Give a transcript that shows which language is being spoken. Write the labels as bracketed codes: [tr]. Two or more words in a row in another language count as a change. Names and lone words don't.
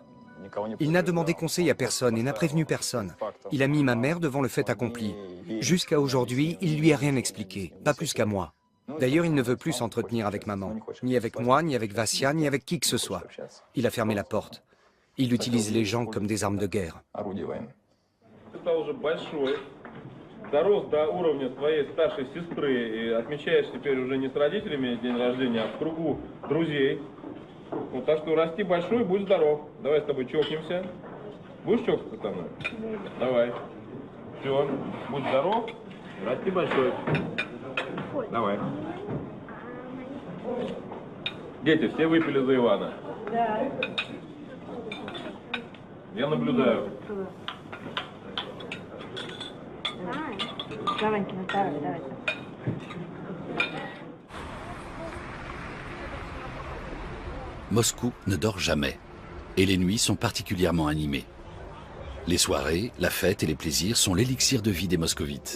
[fr] Il n'a demandé conseil à personne et n'a prévenu personne. Il a mis ma mère devant le fait accompli. Jusqu'à aujourd'hui, il lui a rien expliqué, pas plus qu'à moi. D'ailleurs, il ne veut plus s'entretenir avec maman, ni avec moi, ni avec Vassia, ni avec qui que ce soit. Il a fermé la porte. Il utilise les gens comme des armes de guerre. [ru] Дорос до уровня своей старшей сестры и отмечаешь теперь уже не с родителями день рождения, а в кругу друзей. Ну, так что расти большой, будь здоров. Давай с тобой чокнемся. Будешь чокаться со мной? Давай. Все, будь здоров, расти большой. Давай. Дети, все выпили за Ивана? Да. Я наблюдаю. [fr] Moscou ne dort jamais, et les nuits sont particulièrement animées. Les soirées, la fête et les plaisirs sont l'élixir de vie des moscovites.